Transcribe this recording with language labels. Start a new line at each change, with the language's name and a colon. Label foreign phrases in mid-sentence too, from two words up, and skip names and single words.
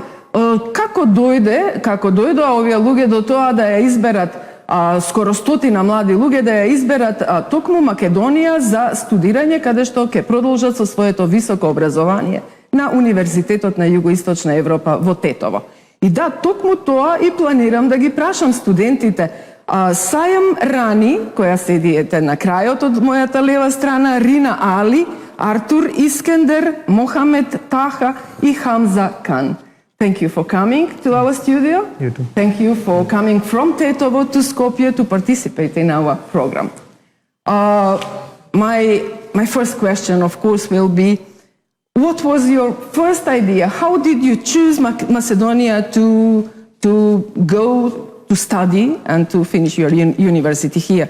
Macedonian: Како дојдоа овие луѓе до тоа да ја изберат скоро 100 млади луѓе да ја изберат токму Македонија за студирање, каде што ќе продолжат со своето високо образование на Универзитетот на Југоисточна Европа во Тетово. И да, токму тоа и планирам да ги прашам студентите. Сајам Рани, која седиете на крајот од мојата лева страна, Рина Али, Артур Искендер, Мохамед Таха и Хамза Кан.
English: Thank you for coming to our studio. You too. Thank you for coming from Tetovo to Skopje to participate in our program. My first question, of course, will be, what was your first idea? How did you choose Macedonia to go to study and to finish your university here?